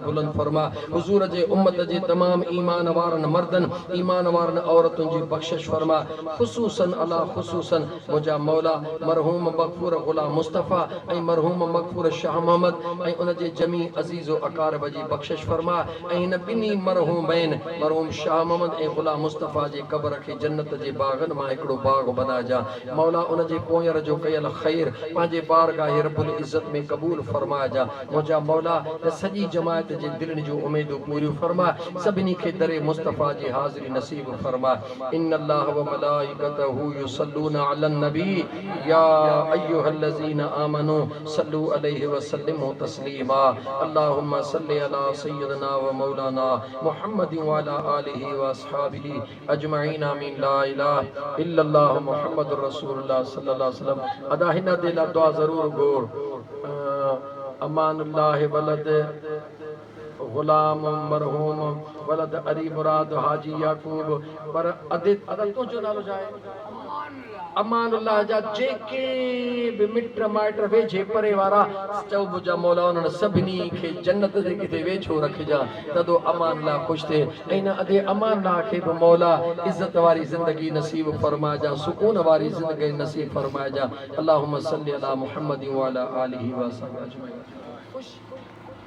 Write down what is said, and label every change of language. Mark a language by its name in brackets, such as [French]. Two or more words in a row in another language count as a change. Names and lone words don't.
[Sindhi] बुलंद फरमा हुजूर जे उम्मत जे तमाम ईमान वारन मर्दन ईमान वारन औरतुन जी बख्शिश फरमा खुसूसन अला खुसूसन मुझा मौला मरहूम मगफूर गुलाम मुस्तफा ऐं मरहूम मगफूर शाह मोहम्मद ऐं उन जे जमी अजीज़ो अकारब जी बख्शिश फरमा ऐं इन बिनी मरहूमैन मरहूम शाह मोहम्मद ऐं गुलाम मुस्तफा मुस्तफ़ा जे क़ब्र खे जन्नत जे बागन मां हिकिड़ो बाग बना जा। मौला उन जे पोयर जो कयल ख़ैर पंहिंजे बारगाह [Arabic] رب العزة [Sindhi] में क़बूल फरमा जा। मुंहिंजा मौला सॼी जमात जे दिलनि जूं उमेदूं पूरियूं फरमा। सभिनी खे दरे मुस्तफ़ा जी हाज़िरी नसीब फरमा। [Arabic] إن الله وملائكته يصلون على النبي يا أيها الذين آمنوا صلوا عليه وسلموا تسليما. اللهم صل على سيدنا ومولانا محمد وعلى آله وأصحابه أجمعين آمين. لا إله إلا الله محمد رسول الله صلى الله عليه وسلم. [Sindhi] अदा हिन दिल दुआ ज़रूर गोर अमानुल्लाह वलद गुलाम मरहूम वलद अली मुराद हाजी याकूब पर अदित अदा तुझो नालो जाए अमानुल्लाह जा जेके भी मिट माइट वेझे परे वारा चओ मुंहिंजा मौला उन्हनि सभिनी खे जन्नत जे किथे वेझो रखिजा तदो अमानुल्लाह ख़ुशि थिए। ऐं न अदे अमानुल्लाह खे बि मौला इज़्ज़त वारी ज़िंदगी नसीब फरमाइजा, सुकून वारी ज़िंदगी नसीब फरमाइजा। [Arabic] اللهم صل على محمد وعلى آله وأصحابه أجمعين.